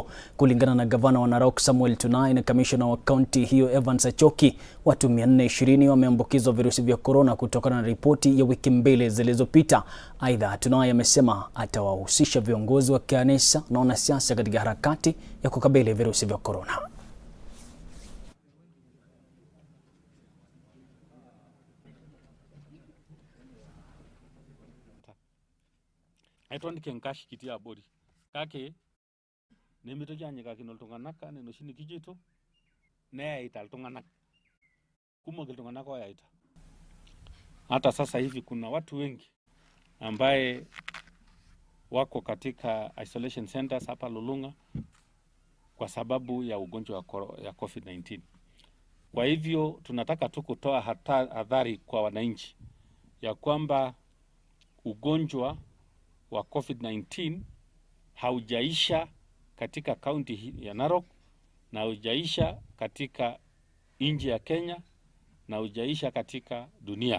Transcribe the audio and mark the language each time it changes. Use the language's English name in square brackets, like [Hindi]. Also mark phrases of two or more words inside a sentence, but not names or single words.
[Swahili] Kulingana na gavana wa Narok Samuel Tunai na kamishna wa kaunti hiyo Evans Achoki, watu 420 wameambukizwa virusi vya corona kutokana na ripoti ya wiki 2 zilizopita. Aidha, Tunai amesema atawahusisha viongozi wa kanisa na wanasiasa katika harakati ya kukabili virusi vya corona. [Masai] Aitondike nkashi kiti abori kake nemitoki anyikakino iltung'anak enoshi nikijito neyaita iltung'anak kumok iltung'anak oyaita. [Swahili] Hata sasa hivi kuna watu wengi ambaye wako katika [English] isolation centers [Swahili] hapa Lulunga kwa sababu ya ugonjwa ya COVID-19. Kwa hivyo tunataka tu kutoa hadhari kwa wananchi ya kwamba ugonjwa wa COVID-19 haujaisha katika kaunti ya Narok na haujaisha katika nchi ya Kenya na haujaisha katika dunia.